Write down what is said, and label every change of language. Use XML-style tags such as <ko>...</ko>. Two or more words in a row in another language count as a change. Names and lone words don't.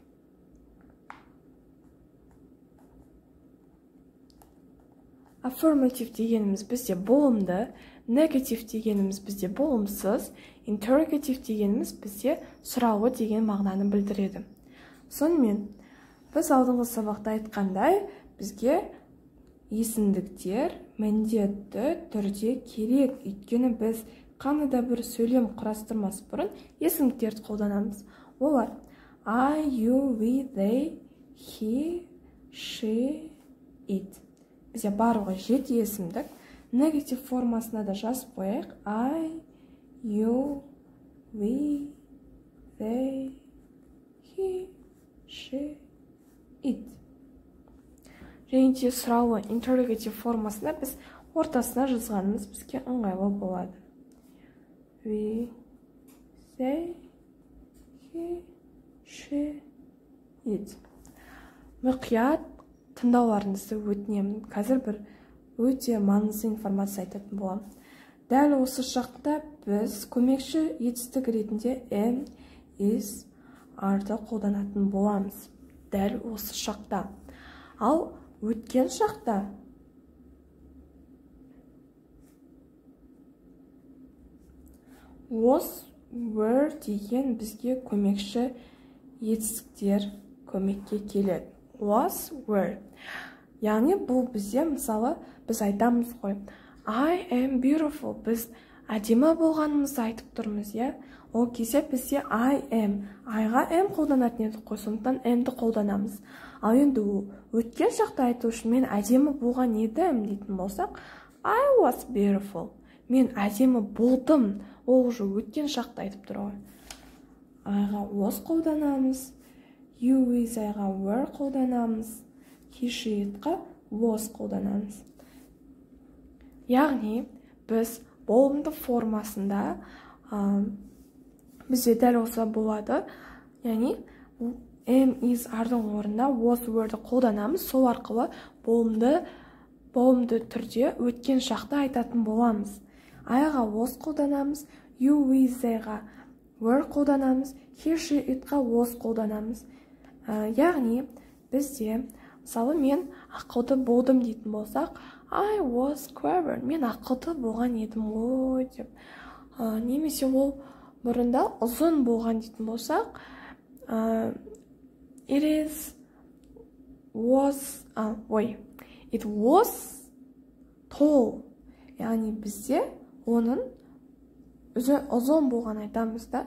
<kk>Affirmative дегеніміз бізде болымды, negative дегеніміз бізде болымсыз, interrogative дегеніміз бізде сұраулы деген мағынаны білдіреді. Сонымен, біз алдыңғы сабақта айтқандай, бізге есімдіктер міндетті түрде керек. Өйткені біз қандай да бір сөйлем құрастырмас бұрын есімдіктерді қолданамыз.</kk> <en>Олар I, you, we, they, he, she, it.</en> <kk>Бізде барлығы 7 есімдік. Негатив формасына да жазып қояйық.</kk> <en>I, you, we, they, he, she, it.</en> <kk>Және де сұраулы интеррогатив формасына біз ортасына жазғанымыз бізге ыңғайлы болады.</kk> <en>We, they, he, she, it.</en> <kk>Мұқият тыңдауларыңызды өтінемін. Қазір бір өте маңызды информация айтатын болам. Дәл осы шақта біз көмекші етістік ретінде</kk> <en>am, is,</en> <kk>are-ды қолданатын боламыз. Дәл осы шақта. Ал өткен шақта</kk> <en>was, were</en> <kk>деген бізге көмекші етістіктер көмекке келеді.</kk> <en>Was, were.</en> <kk>Яғни бұл бізде, мысалы, біз айтамыз ғой.</kk> <en>I am beautiful.</en> <kk>Біз әдемі болғанымызды айтып тұрмыз, я? Ол кезде бізде</kk> <en>I am.</en> <kk>I-ға am қолданатын едік қой, сондықтан am-ді қолданамыз. Ал енді өткен шақта айту үшін мен әдемі болған едім дейтін болсақ,</kk> <en>I was beautiful.</en> <kk>Мен әдемі болдым. Ол уже өткен шақта айтып тұр ғой. I-ға was қолданамыз.</kk> <en>You, is,</en> <kk>I-ға were қолданамыз.</kk> <en>He, she,</en> <kk>it-қа was қолданамыз. Яғни, біз болымды формасында бізде дәл осы болады. Яғни,</kk> <en>am, is,</en> <kk>are-дың орнына was, were-ді қолданамыз. Сол арқылы болымды түрде өткен шақта айтатын боламыз. I-ға was қолданамыз.</kk> <en>You, is,</en> <kk>I-ға were қолданамыз.</kk> <en>He, she,</en> <kk>it-қа was қолданамыз. Яғни, бізде, мысалы, мен ақылды болдым дейтін болсақ,</kk> <en>I was clever.</en> <kk>Мен ақылды болған едім ғой деп. Немесе ол бұрында ұзын болған дейтін болсақ,</kk> <en>it was tall.</en> <kk>Яғни бізде оның ұзын болған айтамыз да.</kk>